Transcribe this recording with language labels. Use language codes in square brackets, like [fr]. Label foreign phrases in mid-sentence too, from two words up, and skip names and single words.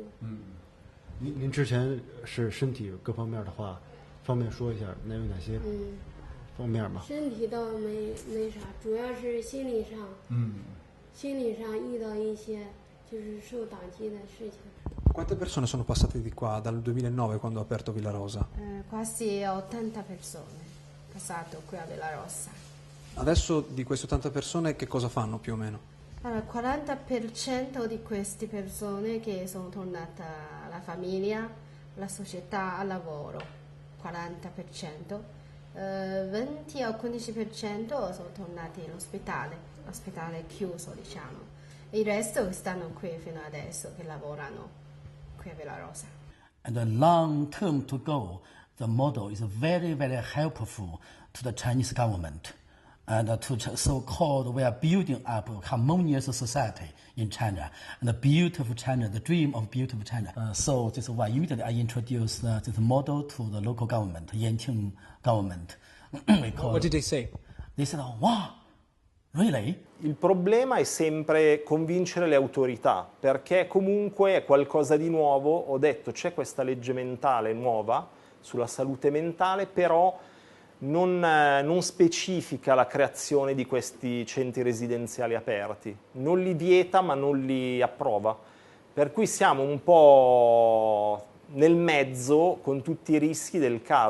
[zh] 您之前是身体各方面的话，方便说一下，能有哪些？方面吗？身体倒没啥，主要是心理上，心理上遇到一些就是受打击的事情。 [it] Quante persone sono passate di qua dal 2009 quando ha aperto Villarosa? Quasi 80 persone passato qui a Villarosa. Adesso di queste 80 persone che cosa fanno più o meno? Allora, 40% di queste persone che sono tornate alla famiglia, alla società, al lavoro, 40%. 20 o 15% sono tornati all'ospedale, l'ospedale chiuso diciamo, e il resto stanno qui fino adesso che lavorano qui a Villarosa. [en] And the long term to go, the model is very, very helpful to the Chinese government and to so-called we are building up a harmonious society in China and the beautiful China, the dream of beautiful China. So this is why immediately I introduced this model to the local government, Yanqing government. What did they say? They said, wow, really? [it] Il problema è sempre convincere le autorità, perché comunque è qualcosa di nuovo. Ho detto c'è questa legge mentale nuova, sulla salute mentale, però non specifica la creazione di questi centri residenziali aperti, non li vieta ma non li approva, per cui siamo un po' nel mezzo con tutti i rischi del caso.